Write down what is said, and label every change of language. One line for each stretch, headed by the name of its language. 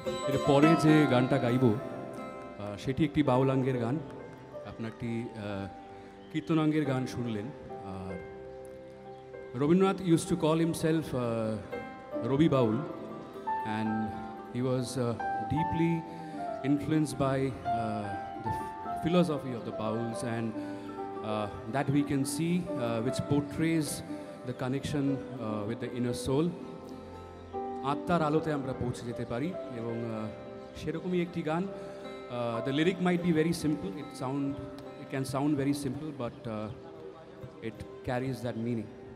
Bangla: এর পরে যে গানটা গাইব সেটি একটি বাউলাঙ্গের গান, আপনার একটি কীর্তনাঙ্গের গান শুনলেন।
English: আর Rabindranath use to call himself Rabi Baul, and he was deeply influenced by the philosophy of the Bauls, and that we can see which portrays the connection with the inner soul.
Bangla: আত্মার আলোতে আমরা পৌঁছে যেতে পারি এবং সেরকমই একটি গান।
English: The lyric might be very simple, it can sound very simple, but it carries that meaning.